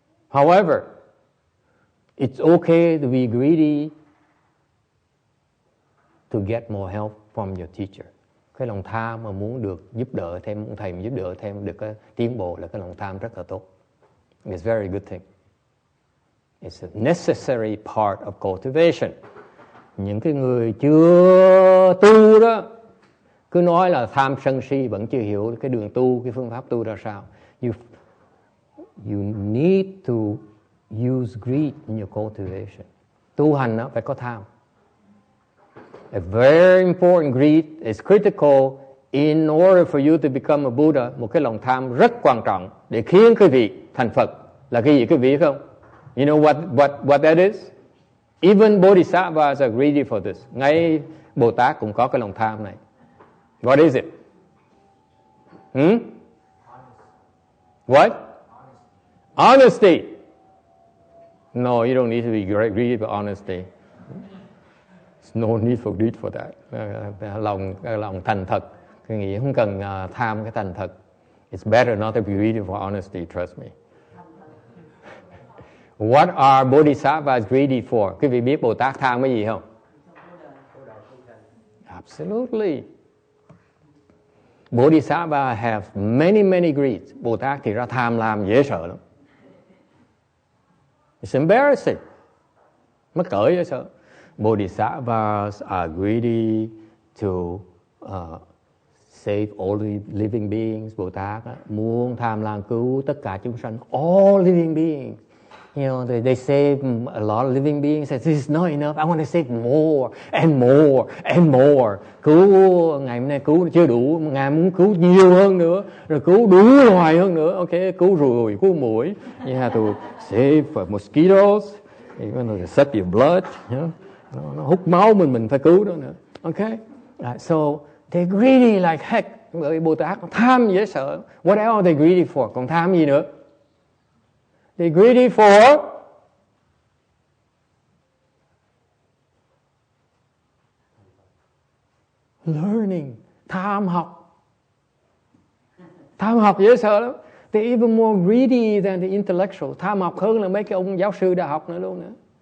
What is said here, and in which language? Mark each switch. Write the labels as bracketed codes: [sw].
[en] However, it's okay to be greedy to get more help from your teacher. [vi] Cái lòng tham mà muốn được giúp đỡ thêm, ông thầy giúp đỡ thêm được cái tiến bộ là cái lòng tham rất là tốt. [en] It's a very good thing. It's a necessary part of cultivation. [vi] Những cái người chưa tu đó cứ nói là tham sân si vẫn chưa hiểu cái đường tu, cái phương pháp tu ra sao. [en] You need to use greed in your cultivation. [vi] Tu hành đó phải có tham. [en] A very important greed is critical in order for you to become a Buddha. [vi] Một cái lòng tham rất quan trọng để khiến quý vị thành Phật. Là cái gì quý vị không? [en] You know what that is? Even Bodhisattvas are greedy for this. [vi] Ngay Bồ Tát cũng có cái lòng tham này. [en] What is it? What? Honesty. No, you don't need to be greedy for honesty. There's no need for greed for that. [vi] Lòng thành thật. Tôi nghĩ không cần tham cái thành thật. [en] It's better not to be greedy for honesty, trust me. What are Bodhisattvas greedy for? [vi] Quý vị biết Bồ Tát tham cái gì không? [en] Absolutely. Bodhisattva have many greeds. [vi] Bồ Tát thì ra tham lam dễ sợ lắm. [en] It's embarrassing. [vi] Mắc cỡ dễ sợ. [en] Bodhisattvas are greedy to save all the living beings. [vi] Bồ Tát muốn tham lam cứu tất cả chúng sanh. [en] All living beings. You know, they save a lot of living beings. Say, this is not enough. I want to save more and more and more. [vi] Cứu ngày hôm nay cứu chưa đủ, ngày muốn cứu nhiều hơn nữa, rồi cứu đủ loài hơn nữa. Okay, cứu ruồi, cứu muỗi. [en] You have to save for mosquitoes. You want to suck your blood. You know? [vi] Nó hút máu mình phải cứu đó nữa. [en] Okay, so they're greedy like heck. [vi] Bởi Bồ Tát tham dễ sợ. [en] What else are they greedy for? [vi] Còn tham gì nữa? [en] They're greedy for learning. [vi] Tham học. Tham học dễ sợ lắm. [en] They're even more greedy than the intellectual. [vi] Tham học hơn là mấy cái ông giáo sư đại học nữa luôn nữa.